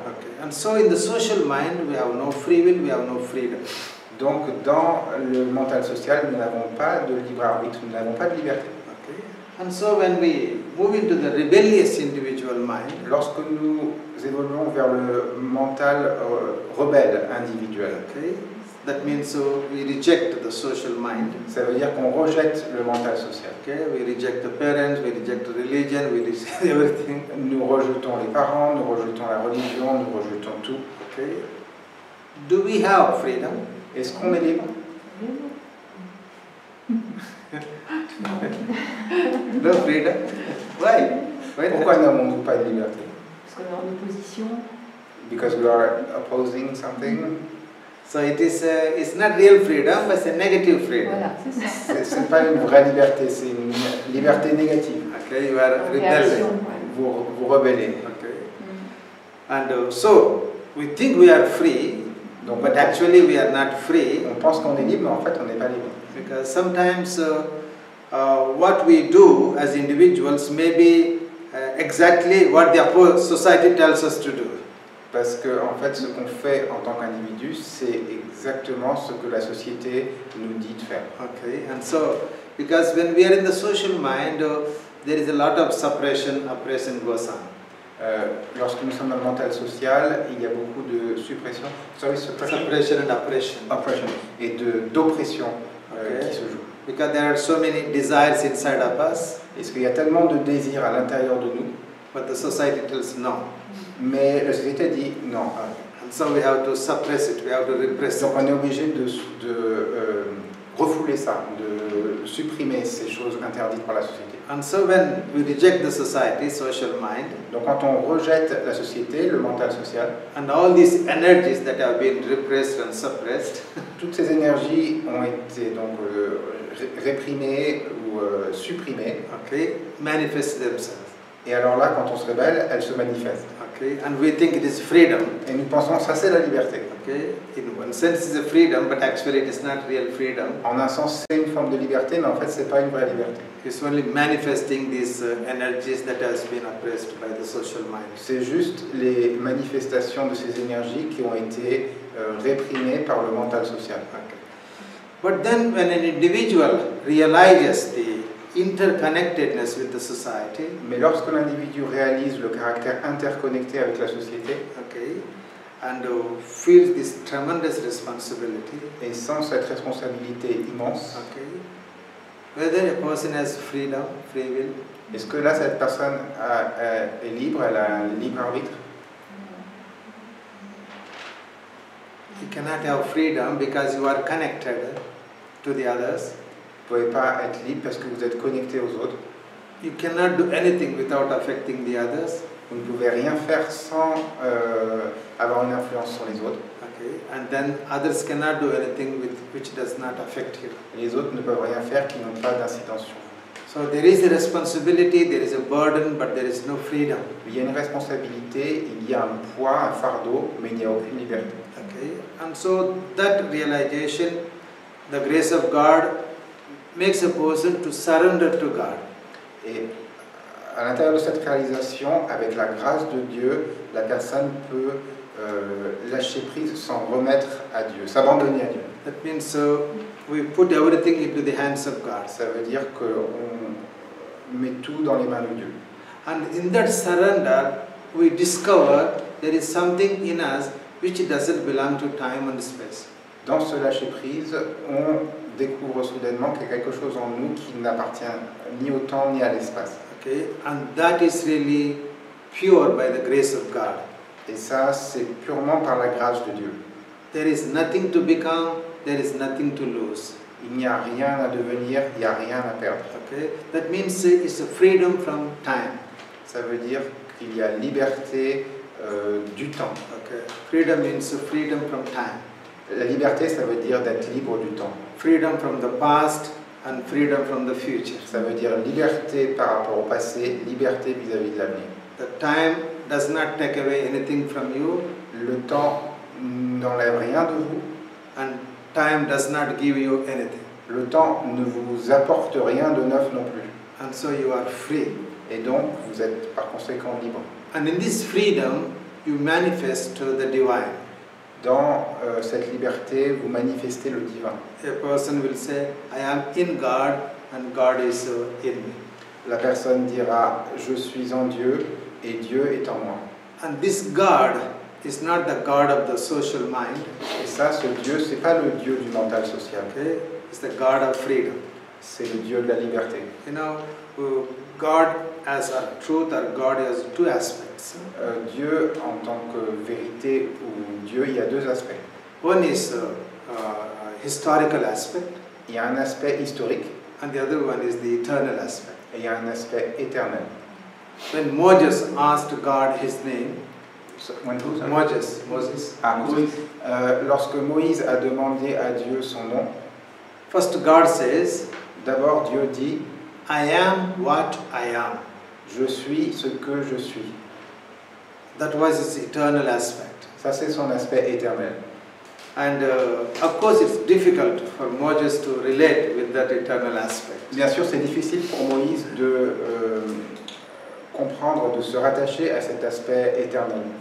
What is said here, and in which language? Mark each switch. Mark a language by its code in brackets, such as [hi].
[en] Okay, and so in the social mind we have no free will, we have no freedom. [fr] Donc dans le mental social, nous n'avons pas de libre arbitre, nous n'avons pas de liberté. [en] Okay, and so when we move into the rebellious individual mind, [fr] lorsque nous évoluons vers le mental rebelle individuel, [en] okay, that means we reject the social mind. [fr] Ça veut dire qu'on rejette le mental social. [en] Okay, we reject the parents, we reject the religion, we reject everything. [fr] Nous rejetons les parents, nous rejetons la religion, nous rejetons tout. [en] Okay. Do we have freedom? [fr] Est-ce qu'on est libre? [en] No freedom. Why? [fr] Pourquoi n'avons-nous pas de liberté? Parce qu'on est en opposition. [en] Because we are opposing something. So it is it's not real freedom, but it's a negative freedom. [fr] Voilà, c'est ça. C'est pas une vraie liberté, c'est une liberté négative. [en] Okay, you are rebelling. [fr] Vous rebellez. [en] Okay. And so we think we are free, but actually we are not free. [fr] On pense qu'on est libre, mais en fait on n'est pas libre. [en] Because sometimes what we do as individuals may be exactly what the society tells us to do. [fr] Parce que en fait, ce qu'on fait en tant qu'individu, c'est exactement ce que la société nous dit de faire. [en] Okay, and so because when we are in the social mind, there is a lot of suppression, oppression goes on. [fr] Lorsque nous sommes dans le mental social, il y a beaucoup de suppression, [en] suppression and oppression, [fr] et d'oppression qui se joue. [en] Because there are so many desires inside of us. [fr] Parce qu'il y a tellement de désirs à l'intérieur de nous. [en] But the society tells no. [fr] Mais la société dit non. [en] And so we have to suppress it, we have to repress it. [fr] Donc on est obligé de refouler ça, de supprimer ces choses interdites par la société. [en] And so when we reject the society, social mind, [fr] donc quand on rejette la société, le mental social, [en] and all these energies that have been repressed and suppressed, [fr] toutes ces énergies ont été donc réprimées ou supprimées, [en] okay, manifest themselves. [fr] Et alors là, quand on se rebelle, elles se manifestent. [en] Okay, and we think it is freedom. [fr] Et nous pensons ça c'est la liberté. [en] Okay, in one sense it's a freedom, but actually it is not real freedom. [fr] En un sens, c'est une forme de liberté, mais en fait, c'est pas une vraie liberté. [en] It's only manifesting these energies that has been oppressed by the social mind. [fr] C'est juste les manifestations de ces énergies qui ont été réprimées par le mental social. [en] Okay. But then, when an individual realizes the interconnectedness with the society, [fr] mais lorsque l'individu réalise le caractère interconnecté avec la société, [en] okay, and feels this tremendous responsibility, [fr] et sent cette responsabilité immense, [en] okay, whether a person has freedom, free will, [fr] est-ce que là cette personne est libre, elle a un libre arbitre? [en] You cannot have freedom because you are connected to the others. [fr] Vous ne pouvez pas être libre parce que vous êtes connecté aux autres. [en] You cannot do anything without affecting the others. [fr] Vous ne pouvez rien faire sans avoir une influence sur les autres. [en] Okay, and then others cannot do anything which does not affect you. [fr] Les autres ne peuvent rien faire qui n'ont pas d'incidence sur vous. [en] So there is a responsibility, there is a burden, but there is no freedom. [fr] Il y a une responsabilité, il y a un poids, un fardeau, mais il n'y a aucune liberté. [en] Okay, and so that realization, the grace of God makes a person to surrender to God. [fr] Et à l'intérieur de cette réalisation, avec la grâce de Dieu, la personne peut lâcher prise, s'en remettre à Dieu, s'abandonner à Dieu. [en] That means we put everything into the hands of God. [fr] Ça veut dire qu'on met tout dans les mains de Dieu. [en] And in that surrender, we discover there is something in us which doesn't belong to time and space. [fr] Dans ce lâcher prise, on découvre soudainement qu'il y a quelque chose en nous qui n'appartient ni au temps ni à l'espace. [en] Okay, and that is really pure by the grace of God. [fr] Et ça, c'est purement par la grâce de Dieu. [en] There is nothing to become, there is nothing to lose. [fr] Il n'y a rien à devenir, il n'y a rien à perdre. [en] Okay, that means it's a freedom from time. [fr] Ça veut dire qu'il y a liberté du temps. [en] Okay, freedom means freedom from time. [fr] La liberté, ça veut dire d'être libre du temps. [en] Freedom from the past and freedom from the future. [fr] Ça veut dire liberté par rapport au passé, liberté vis-à-vis de l'avenir. [en] The time does not take away anything from you, [fr] Le temps n'enlève rien de vous. [en] and time does not give you anything. [fr] Le temps ne vous apporte rien de neuf non plus. [en] And so you are free. [fr] Et donc, vous êtes par conséquent libre. [en] And in this freedom, you manifest the divine. [fr] Dans cette liberté, vous manifestez le divin. [en] A person will say, I am in God and God is in me. [fr] La personne dira, je suis en Dieu et Dieu est en moi. [en] And this God is not the God of the social mind, [fr] Et ça, ce Dieu, c'est pas le Dieu du mental social. [en] okay? It's the God of freedom. [fr] C'est le Dieu de la liberté. [en] You know, God as a truth or God has two aspects. [fr] Dieu en tant que vérité ou Dieu, il y a deux aspects. [en] One is historical aspect, [fr] Il y a un aspect historique [en] and the other one is the eternal aspect. [fr] et il y a un aspect éternel. [en] When Moses asked God his name, Moses, [fr] Ah, Moïse. Lorsque Moïse a demandé à Dieu son nom, [en] first God says, [fr] d'abord Dieu dit, [en] I am what I am. [fr] je suis ce que je suis. [en] That was his eternal aspect. [fr] Ça, c'est son aspect éternel. [en] And of course it's difficult for Moses to relate with that eternal aspect. [fr] Bien sûr, c'est difficile pour Moïse de comprendre, de se rattacher à cet aspect éternel.